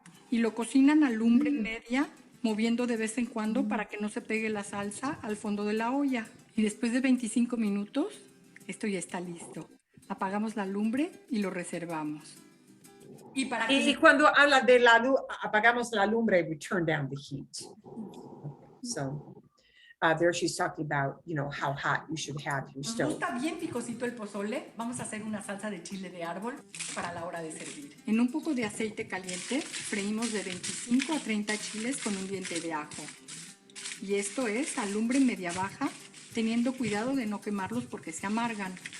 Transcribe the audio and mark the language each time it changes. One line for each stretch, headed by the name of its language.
Spanish: Y lo cocinan a lumbre media, moviendo de vez en cuando para que no se pegue la salsa al fondo de la olla. Y después de 25 minutos, esto ya está listo. Apagamos la lumbre y lo reservamos. Y para que Y cuando habla de apagamos la lumbre,
English: we turn down the heat. So there she's talking about, you know, how hot you should have your
Spanish: nos
English: stove.
Spanish: gusta bien picosito el pozole, vamos a hacer una salsa de chile de árbol para la hora de servir. En un poco de aceite caliente, freímos de 25 a 30 chiles con un diente de ajo. Y esto es a lumbre media baja, teniendo cuidado de no quemarlos porque se amargan.